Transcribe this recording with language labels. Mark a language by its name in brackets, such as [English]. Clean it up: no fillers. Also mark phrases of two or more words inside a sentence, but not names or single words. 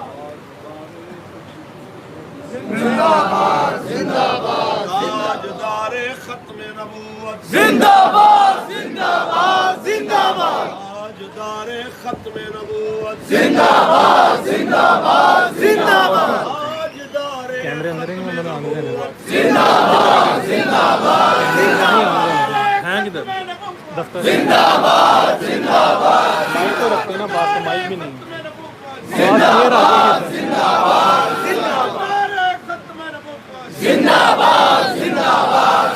[Urdu] زندہ باد زندہ باد تاجدار ختم نبوت، زندہ باد زندہ باد زندہ باد تاجدار ختم نبوت، زندہ باد زندہ باد زندہ باد تاجدار ختم نبوت، زندہ باد زندہ باد زندہ باد زندہ باد زندہ باد، مائک تو رکھتے نا، بات تو مائک بھی نہیں، زندہ باد زندہ باد زندہ باد زندہ باد زندہ باد